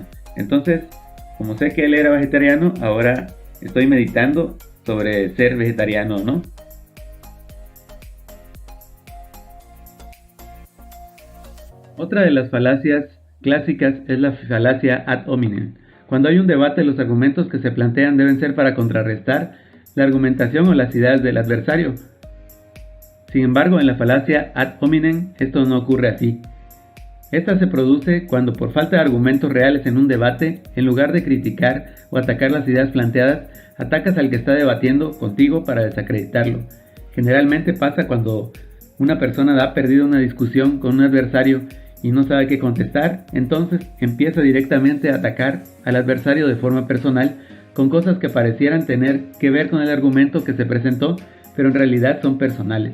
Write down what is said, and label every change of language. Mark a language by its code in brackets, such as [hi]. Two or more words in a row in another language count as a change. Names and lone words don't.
[es] Entonces, como sé que él era vegetariano, ahora estoy meditando sobre ser vegetariano o no. Otra de las falacias clásicas es la falacia [la] ad hominem. [es] Cuando hay un debate, los argumentos que se plantean deben ser para contrarrestar la argumentación o las ideas del adversario. Sin embargo, en la falacia [la] ad hominem [es] esto no ocurre así. Esta se produce cuando, por falta de argumentos reales en un debate, en lugar de criticar o atacar las ideas planteadas, atacas al que está debatiendo contigo para desacreditarlo. Generalmente pasa cuando una persona ha perdido una discusión con un adversario y no sabe qué contestar, entonces empieza directamente a atacar al adversario de forma personal con cosas que parecieran tener que ver con el argumento que se presentó, pero en realidad son personales.